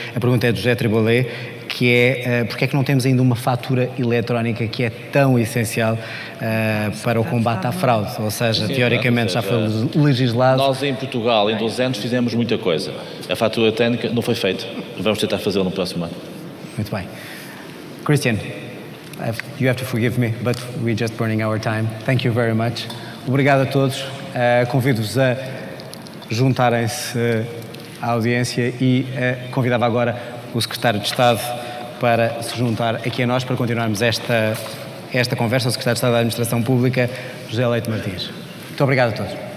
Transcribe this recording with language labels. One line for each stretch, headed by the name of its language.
Portuguese: A pergunta é do José Tribolé, que é porque é que não temos ainda uma fatura eletrónica que é tão essencial para o combate à fraude? Ou seja, teoricamente já foi legislado. Nós em Portugal, em 12 anos, fizemos muita coisa. A fatura eletrónica não foi feita. Vamos tentar fazê-la no próximo ano. Muito bem.
English: Christian, you have to forgive me, but we're just burning our time. Thank you very much.
Portuguese: Obrigado a todos. Convido-vos a juntarem-se à audiência e convidava agora o Secretário de Estado para se juntar aqui a nós para continuarmos esta conversa, o Secretário de Estado da Administração Pública, José Leite Martins. Muito obrigado a todos.